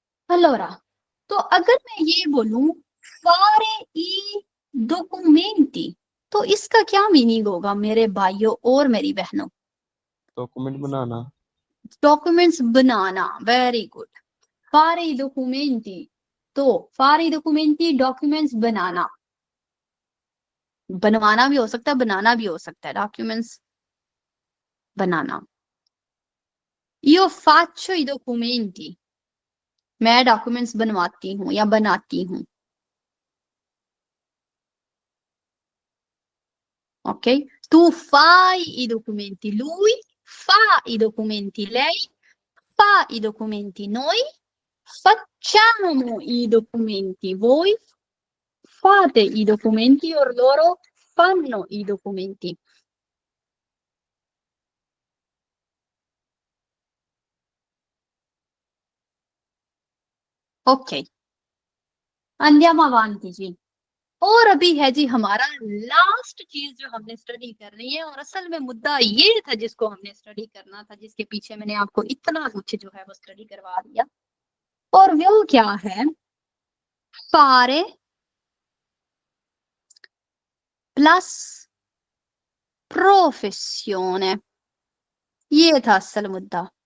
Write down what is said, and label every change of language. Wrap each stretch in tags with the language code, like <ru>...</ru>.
<hi>Allora, तो अगर मैं ये बोलूं</hi> <it>fare i documenti,</it> <hi>तो इसका क्या मीनिंग होगा मेरे भाइयों और मेरी बहनों? Document banana. Documents banana, very good.</hi> <it>fare i documenti, तो fare i documenti</it> <hi>डॉक्यूमेंट्स बनाना। बनवाना भी हो सकता है, बनाना भी हो सकता है। Documents banana.</hi> <it>Io faccio i documenti,</it> <hi>मैं डॉक्यूमेंट्स बनवाती हूँ या बनाती हूँ।</hi> <it>Ok? Tu fai i documenti, lui fa i documenti, lei fa i documenti, noi facciamo i documenti, voi fate i documenti or loro fanno i documenti. Ok, andiamo avanti जी।</it> <hi>और अभी है जी हमारा last चीज जो हमने स्टडी करनी है, और असल में मुद्दा ये था जिसको हमने स्टडी करना था, जिसके पीछे मैंने आपको इतना कुछ जो है वो स्टडी करवा दिया। और वो क्या है? fare प्लस प्रोफेसियोने, ये था असल मुद्दा।</hi>